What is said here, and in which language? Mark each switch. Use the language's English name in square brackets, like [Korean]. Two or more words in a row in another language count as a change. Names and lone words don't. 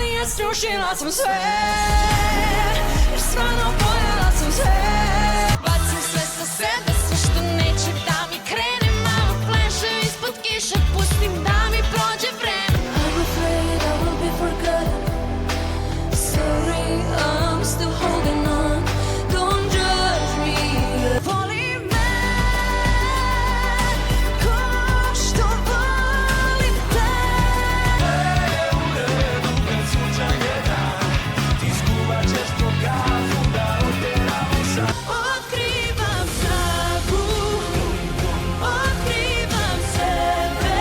[Serbian] srušila sam sve, jer stvarno voljela sam sve. Bacim sve sa sebe, sve što neće da mi krene. Malo fleše ispod kiše, pustim da mi prođe vreme. [English] I'm afraid I will be forgotten. Sorry, I'm still holding on. Don't judge me. [Serbian] Voli me ko što volim te. Otkrivam sagu, otkrivam sebe.